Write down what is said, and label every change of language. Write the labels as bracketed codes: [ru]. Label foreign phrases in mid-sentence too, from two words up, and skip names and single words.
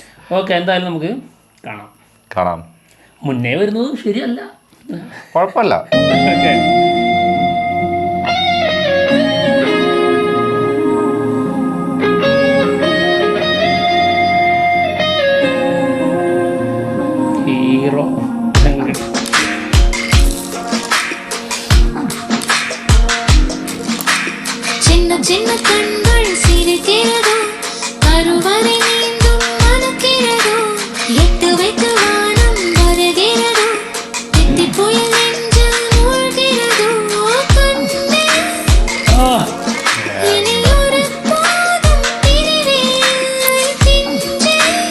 [ml] ഓക്കെ, എന്തായാലും നമുക്ക് കാണാം. മുന്നേ വരുന്നത് ശരിയല്ല, കുഴപ്പമില്ല. ഓക്കെ. ഹീറോ [ta] சின்ன சின்ன கண்கள் சிரிக்கிறதோ, கருவறை நீந்தும் மணக்கிறதோ, எட்டு வைத்து வானம் வருகிறதோ, திட்டி புயல் நெஞ்சில் மூழ்கிறதோ, கண்ணே இனி ஒரு பாதம் பிரிவே இல்லை பிஞ்சே,